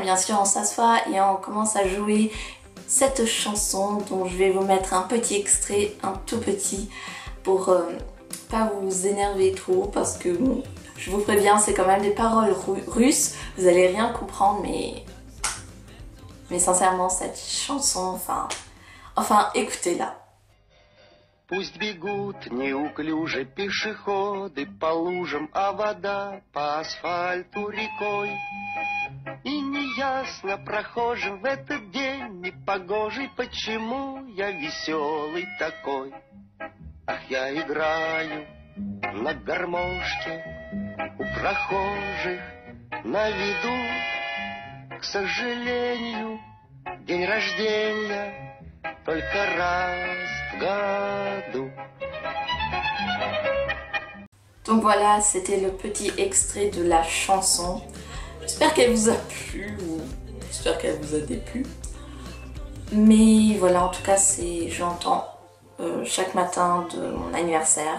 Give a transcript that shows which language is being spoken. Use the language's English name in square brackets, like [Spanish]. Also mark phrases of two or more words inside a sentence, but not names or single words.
[French] Bien sûr, on s'assoit et on commence à jouer cette chanson dont je vais vous mettre un petit extrait, un tout petit, pour pas vous énerver trop, parce que bon, je vous préviens, c'est quand même des paroles russes. Vous allez rien comprendre, mais sincèrement, cette chanson, enfin écoutez-la. [Russian] Пусть бегут неуклюже пешеходы по лужам, а вода по асфальту рекой. И неясно прохожим в этот день непогожий, почему я веселый такой. Ах, я играю на гармошке у прохожих на виду. К сожалению, день рождения только раз в году. [French] Donc voilà, c'était le petit extrait de la chanson. J'espère qu'elle vous a plu, ou j'espère qu'elle vous a déplu. Mais voilà, en tout cas, j'entends chaque matin de mon anniversaire.